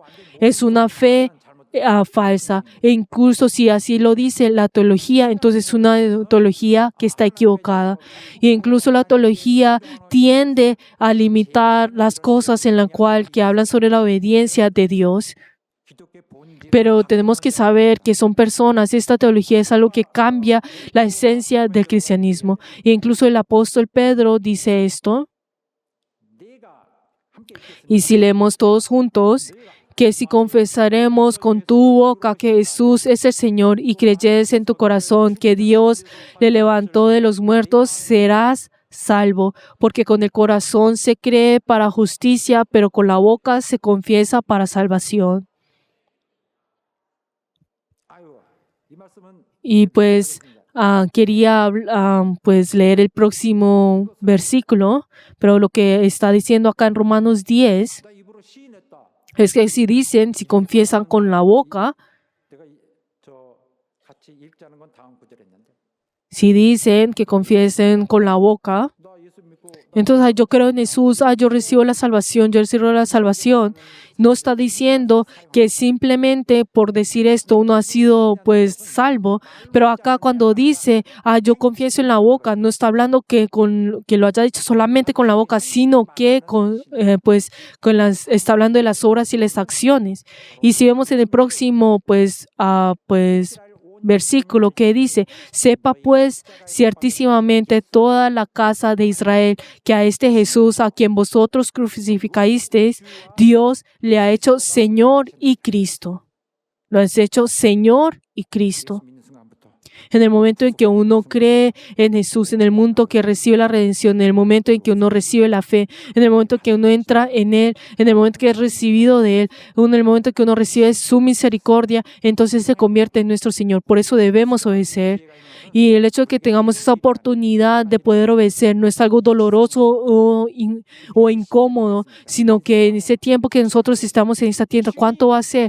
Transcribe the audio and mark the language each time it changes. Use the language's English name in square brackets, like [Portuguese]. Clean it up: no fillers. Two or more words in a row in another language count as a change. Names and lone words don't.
[Spanish] Es una fe falsa. E incluso si así lo dice la teología, entonces es una teología que está equivocada. Y incluso la teología tiende a limitar las cosas en las cuales que hablan sobre la obediencia de Dios. [Korean] 기독교의 본질 [Spanish] Pero tenemos que saber que son personas. Esta teología es algo que cambia la esencia del cristianismo. E incluso el apóstol Pedro dice esto. [Korean] 내가 함께 [Spanish] Y si leemos todos juntos, que si confesaremos con tu boca que Jesús es el Señor y creyeres en tu corazón que Dios le levantó de los muertos, serás salvo, porque con el corazón se cree para justicia, pero con la boca se confiesa para salvación. [Korean] 아유 이 말씀은 [Spanish] Y quería leer el próximo versículo, pero lo que está diciendo acá en Romanos 10 [Korean] 내가 입으로 시인했다. [Spanish] es que si confiesan con la boca, [Korean] 내가 같이 읽자는 건 다음 구절에 있는데 [Spanish] si dicen que confiesen con la boca, [Korean] 나 예수 믿고 [Spanish] entonces yo creo en Jesús, yo recibo la salvación, yo recibo la salvación. No está diciendo que simplemente por decir esto uno ha sido salvo, pero acá cuando dice, yo confieso en la boca, no está hablando que lo haya dicho solamente con la boca, sino que está hablando de las obras y las acciones. Y si vemos en el próximo versículo que dice, sepa pues ciertísimamente toda la casa de Israel que a este Jesús a quien vosotros crucificasteis, Dios le ha hecho Señor y Cristo. Lo has hecho Señor y Cristo. [Korean] 믿는 순간부터 [Spanish] En el momento en que uno cree en Jesús, en el momento que recibe la redención, en el momento en que uno recibe la fe, en el momento que uno entra en Él, en el momento que es recibido de Él, en el momento que uno recibe su misericordia, entonces se convierte en nuestro Señor. Por eso debemos obedecer. Y el hecho de que tengamos esa oportunidad de poder obedecer no es algo doloroso o incómodo, sino que en ese tiempo que nosotros estamos en esta tierra, ¿cuánto va a ser?